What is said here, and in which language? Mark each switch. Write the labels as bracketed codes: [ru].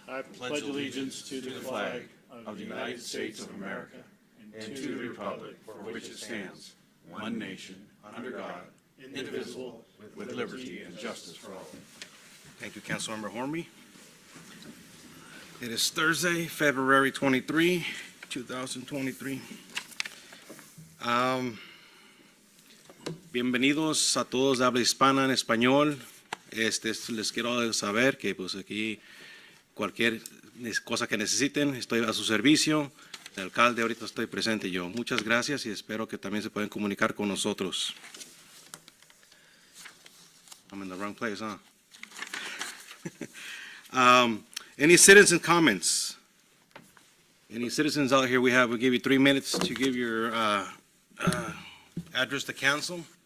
[en] I pledge allegiance to the flag of the United States of America and to the republic for which it stands, one nation, under God, indivisible, with liberty and justice for all. Thank you, Councilmember Hornby. It is Thursday, February 23, 2023. [es] Bienvenidos a todos de habla hispana en español. Les quiero saber que pues aquí cualquier cosa que necesiten, estoy a su servicio. El alcalde, ahorita estoy presente yo. Muchas gracias y espero que también se puedan comunicar con nosotros. [en] I'm in the wrong place, huh? Any citizen comments? Any citizens out here? We'll give you 3 minutes to give your address to council.